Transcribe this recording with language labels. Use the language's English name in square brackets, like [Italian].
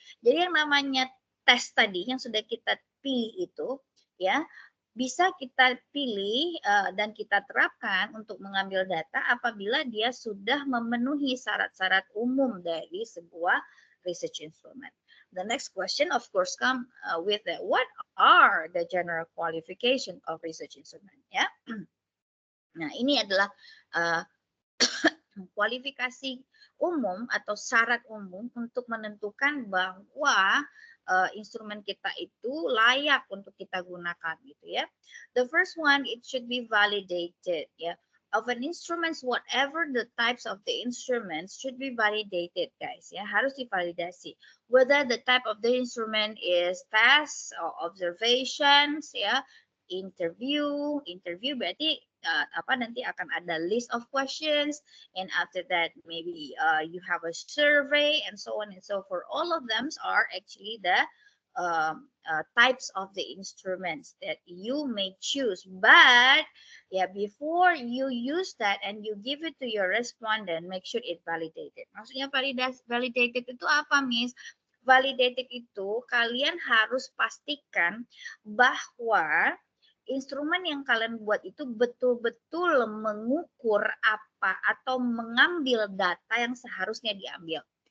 [Indonesian] Jadi yang namanya tes tadi yang sudah kita pilih itu, ya, bisa kita pilih dan kita terapkan untuk mengambil data apabila dia sudah memenuhi syarat-syarat umum dari sebuah research instrument. [English] The next question, of course, come with what are the general qualification of research instrument? [Indonesian] Ya. Nah, ini adalah kualifikasi umum atau syarat umum untuk menentukan bahwa instrumen kita itu layak untuk kita gunakan gitu ya. [English] The first one, it should be validated ya. Of an instruments, whatever the types of the instruments should be validated, guys ya, [Indonesian] harus divalidasi. [English] Whether the type of the instrument is task or observations ya, interview [Indonesian] berarti nanti akan ada [English] list of questions, and after that maybe you have a survey and so on and so forth. All of them are actually the types of the instruments that you may choose, but before you use that and you give it to your respondent, make sure it validated. [Indonesian] Maksudnya validated itu apa, Miss? Validated itu kalian harus pastikan bahwa instrumen yang kalian buat itu betul-betul mengukur apa atau mengambil data yang seharusnya diambil.